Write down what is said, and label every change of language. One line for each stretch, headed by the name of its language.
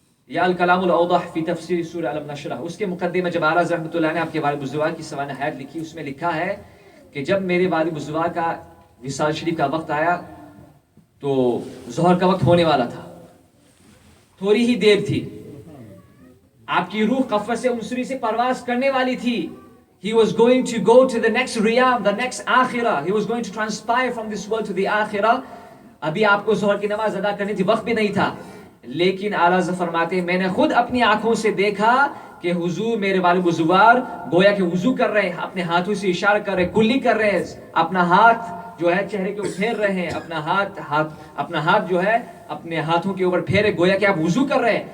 Urdu: یا الکلام الاوضح فی تفسیر سورہ الم نشرح، اس کے مقدمے میں جب اعلیٰ حضرت رحمۃ اللہ نے آپ کے والد بزرگوار کی سوانح حیات لکھی، اس میں لکھا ہے کہ جب میرے والد بزرگوار کا وصال شریف کا وقت آیا تو ظہر کا وقت ہونے والا تھا، تھوڑی ہی دیر تھی، آپ کی روح قفس انصری سے پرواز کرنے والی تھی.
English: He was going to go to the next Riyam, the next Akhirah. He was going to transpire from this world to the Akhirah.
Urdu: ابھی آپ کو ظہر کی نماز ادا کرنی تھی، وقت بھی نہیں تھا. لیکن اعلیٰ حضرت فرماتے ہیں میں نے خود اپنی آنکھوں سے دیکھا کہ حضور میرے والد بزرگوار گویا کہ وضو کر رہے ہیں، اپنے ہاتھوں سے اشارہ کر رہے ہیں، کلی کر رہے ہیں، اپنا ہاتھ جو ہے چہرے کے اوپر پھیر رہے ہیں، اپنا ہاتھ جو ہے اپنے ہاتھوں کے اوپر پھیرے، گویا کہ آپ وضو کر رہے ہیں.